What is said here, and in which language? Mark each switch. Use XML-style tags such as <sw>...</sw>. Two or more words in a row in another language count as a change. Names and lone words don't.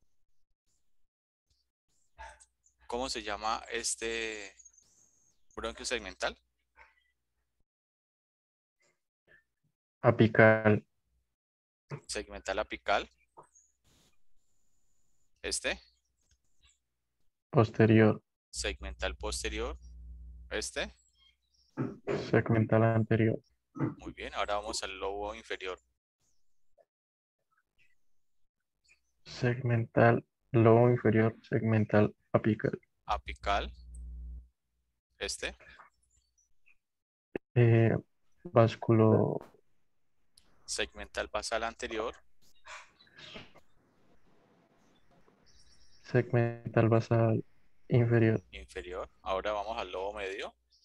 <es>¿Cómo se llama este bronquio segmental? Apical, Segmental apical. Este. posterior, Segmental posterior. Este. segmental anterior, Muy bien, ahora vamos al lobo inferior. segmental, lobo inferior, segmental, apical. Apical. Este. Eh, Básculo Segmental basal anterior. segmental basal inferior. Inferior. Ahora vamos al lobo medio.</es>